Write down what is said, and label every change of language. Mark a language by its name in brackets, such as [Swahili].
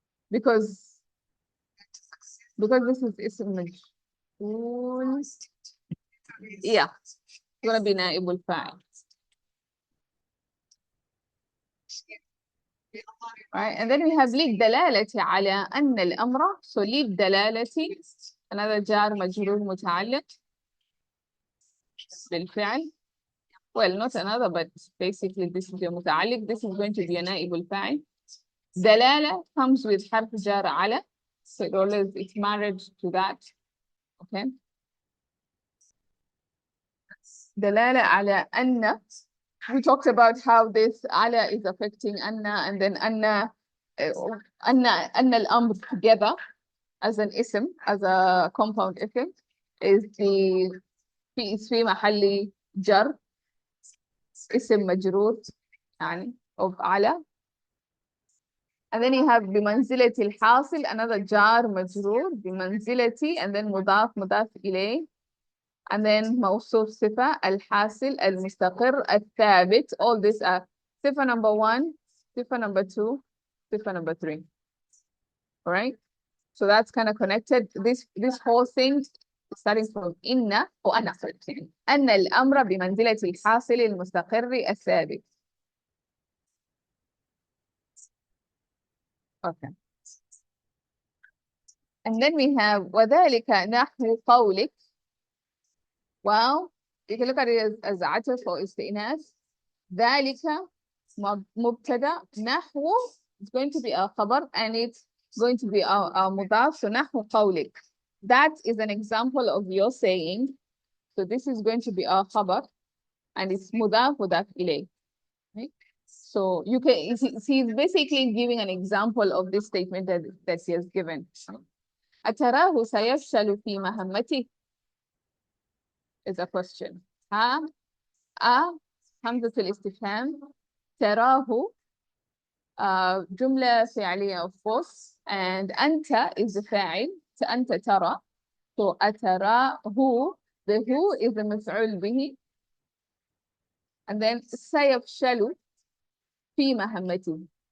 [English] Because this is اسم مجهول. Yeah, it's gonna be نائب الفاعل. Right, and then we have [Arabic] للدلالة على أن الأمر. So للدلالة another جار مجرور متعلق بالفعل. [English] Well, not another, but basically this is your متعلق. This is going to be a نائب الفاعل. [Arabic] دلالة comes with حرف جار على. [English] So it's married to that. Okay. [Arabic] دلالة على أن. [English] We talked about how this على is affecting أن, and then أن الأمر together as an اسم, as a compound اسم, is [Arabic] في محل جر اسم مجرور يعني [English] of على. [Arabic] And then you have بمنزلة الحاصل, another جار مجرور بمنزلة, and then مضاف إليه, and then موصوف صفة الحاصل المستقر الثابت. [English] All these are صفة number 1, صفة number 2, صفة number 3. All right, so that's kind of connected. This whole thing starting from [Arabic] إن وأنا أن الأمر بمنزلة الحاصل المستقر الثابت. [English] Okay. And then we have [Arabic] وذلك نحو قولك. [English] Well, you can look at it as عطف or استئناف. [Arabic] ذلك مبتدأ. [English] نحو is going to be a خبر, and it's going to be a مضاف. [Arabic] So نحو قولك. [English] That is an example of your saying. So this is going to be a خبر, and it's مضاف إليه. Right? So you can he's basically giving an example of this statement that he has given. [Arabic] أتراه سيفشل في مهمته is a question. همزة الاستفهام. تراه جملة فعلية of course, and أنت is the فاعل. أنت ترى. [English] So أتراه, the who is the مفعول به, and then [Arabic] سيفشل في مهمته.